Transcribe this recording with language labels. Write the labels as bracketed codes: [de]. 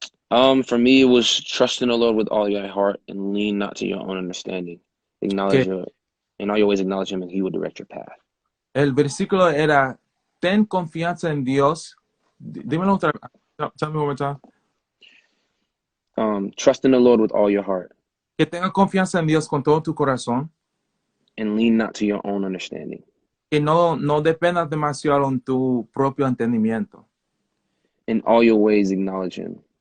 [en] For me, it was trust in the Lord with all your heart and lean not to your own understanding. [es] Que [en] In all your ways acknowledge him and he will direct your path. [es] el versículo era, ten confianza en Dios. Dímelo otra vez. [en] Tell me one more time. Trust in the Lord with all your heart [es] Que tenga confianza en Dios con todo tu corazón. [en] and lean not to your own understanding. [es] Que no dependas demasiado en tu propio entendimiento. [en] In all your ways acknowledge him.